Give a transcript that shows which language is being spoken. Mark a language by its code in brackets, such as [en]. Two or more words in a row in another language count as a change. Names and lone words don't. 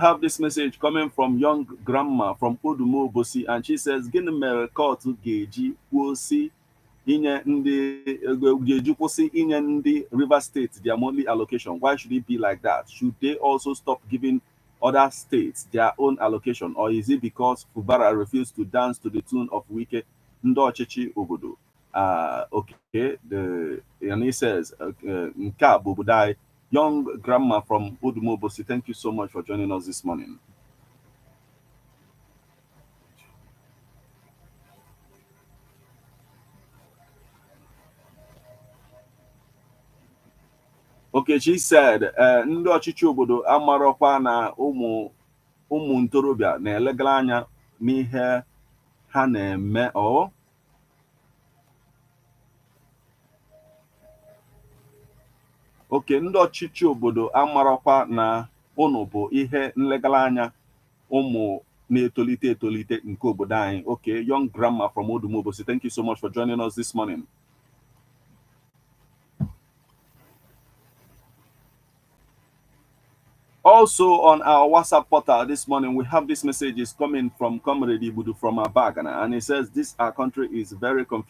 [en] have this message coming from young grandma from Odumo Bosi, and she says, [ig] Gịnị mere kootu ga-eji kwụsị inye ndị River State [en] their monthly allocation? Why should it be like that? Should they also stop giving other states their own allocation, or is it because Fubara refused to dance to the tune of Wike [ig] Ndị Ọchịchị Obodo? [en] Okay, and he says, [ig] nke a bụ obodo anyị. [en] Young grandma from Udumobosi, thank you so much for joining us this morning. Okay, she said, [ig] ndị ọchịchị obodo amarọkwa na ụmụ ntorobịa na-elegara anya n'ihe ha na-eme. Oke, ndị ọchịchị obodo amarọkwa na ụnụ bụ ihe nlegara anya ụmụ na-etolite etolite nke obodo anyị. [en] Okay, young grandma from Odumobosi, thank you so much for joining us this morning. Also on our WhatsApp portal this morning, we have this message is coming from Comrade Ibudu from Abagana, and it says, this our country is very confusing.